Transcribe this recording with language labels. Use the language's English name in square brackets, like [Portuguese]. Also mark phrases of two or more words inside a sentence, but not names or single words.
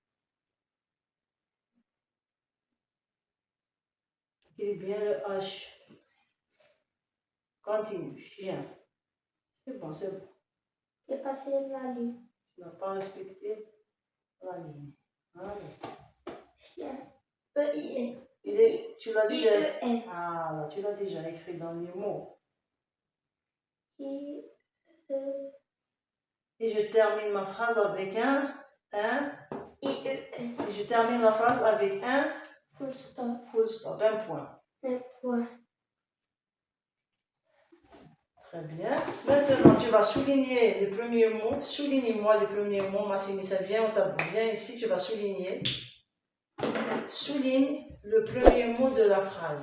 [French] Écris bien le H. Continue. Chien. C'est bon, c'est bon. C'est passé la ligne. Tu n'as pas respecté la ligne. Voilà. Chien. E-I-N. Tu l'as déjà. I-E-N. Ah, là, tu l'as déjà écrit dans les mots. I-E. Et je termine ma phrase avec un. I-E-N. Et je termine la phrase avec un. [English] Full stop. Full stop, [French] un point. Un point. Très bien. Maintenant, tu vas souligner les premiers mots. Souligne-moi les premiers mots. Massimi, ça vient au tableau. Viens ici, tu vas souligner. Souligne le premier mot de la phrase.